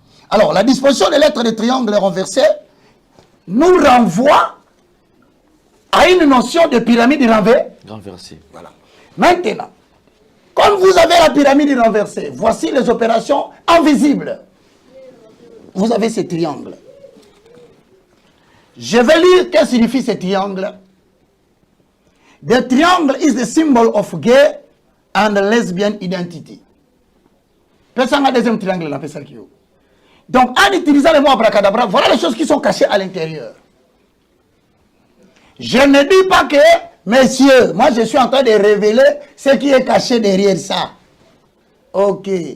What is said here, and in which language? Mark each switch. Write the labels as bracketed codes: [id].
[fr] Alors, la disposition des lettres du triangle renversé nous renvoie à une notion de pyramide Renversé. Voilà. Maintenant, comme vous avez la pyramide renversée, voici les opérations invisibles. Vous avez ce triangle. Je vais lire qu'est-ce que signifie ce triangle. [en] The triangle is the symbol of gay and lesbian identity. [fr] Personne n'a deuxième triangle là, personne qui. Donc, en utilisant le mot abracadabra, voilà les choses qui sont cachées à l'intérieur. Je ne dis pas que, messieurs, moi je suis en train de révéler ce qui est caché derrière ça. Ok.